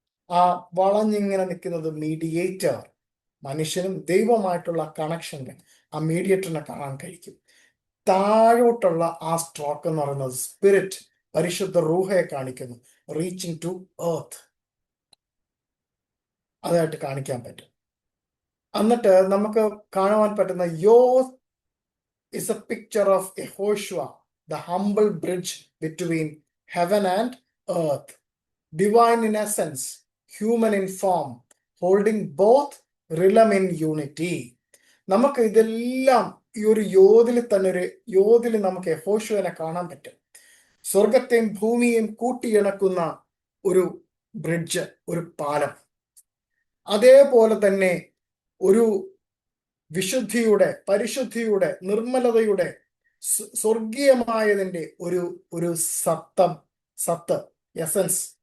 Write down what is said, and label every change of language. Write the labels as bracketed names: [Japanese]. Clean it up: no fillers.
[Malayalam] ആ വളഞ്ഞിങ്ങനെ നിൽക്കുന്നത് മീഡിയേറ്റർ, മനുഷ്യനും ദൈവമായിട്ടുള്ള കണക്ഷനിൽ ആ മീഡിയേറ്ററിനെ കാണാൻ കഴിക്കും. താഴോട്ടുള്ള ആ സ്ട്രോക്ക് എന്ന് പറയുന്നത് സ്പിരിറ്റ്, പരിശുദ്ധ റൂഹയെ കാണിക്കുന്നു, [English] Reaching to earth. [Malayalam] അതായിട്ട് കാണിക്കാൻ പറ്റും. എന്നിട്ട് നമുക്ക് കാണുവാൻ പറ്റുന്ന [English] Yod is a picture of Yehoshua, the humble bridge between heaven and earth, divine in essence, human in form, holding both realm in unity. [Malayalam] നമുക്ക് ഇതെല്ലാം ഈ ഒരു യോധിൽ നമുക്ക് യഹോശുവനെ കാണാൻ പറ്റും. സ്വർഗത്തെയും ഭൂമിയെയും കൂട്ടിയിണക്കുന്ന ഒരു ബ്രിഡ്ജ്, ഒരു പാലം. അതേപോലെ തന്നെ ഒരു വിശുദ്ധിയുടെ, പരിശുദ്ധിയുടെ, നിർമ്മലതയുടെ, സ്വർഗീയമായതിന്റെ ഒരു സത്ത് എസൻസ്.